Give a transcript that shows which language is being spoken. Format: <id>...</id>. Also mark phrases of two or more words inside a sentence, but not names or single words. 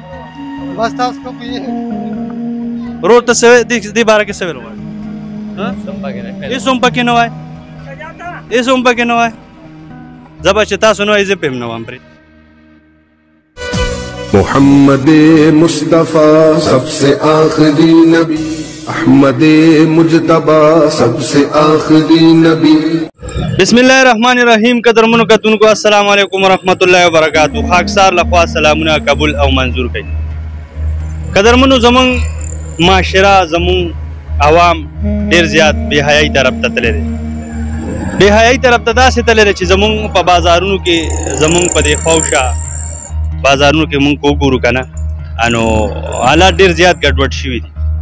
<ps>بس تاسو کوم پوهېږي ورور ته دې باره کې څه ویل غواړي هېڅ هم پکې نه وای هېڅ هم پکې نه وای زه به چې تاسو نه وایي زه پې هم نه وایم پرې</ps> <ur>محمد مصطفیٰ سب سے آخری نبی احمد مجتبی سب سے آخری نبی</ur> <ar>بسم الله الرحمن الرحیم</ar> <ps>قدرمنو کتونکو</ps> <ar>السلام علیکم ورحمت الله وبرکاتو</ar> <ps>خاکسار لخوا سلامونه قبول او منظور کړئ قدرمنو زمونږ معاشره زمونږ عوام ډېر زیات بې حیایي طرف ته تللی دی بې حیایي طرف ته داسې تللی دی چې زمونږ په بازارونو کې زمونږ په دې خوشه بازارونو کې مونږ وګورو که نه نو حالات ډېر زیات ګډوډ شوي دي</ps>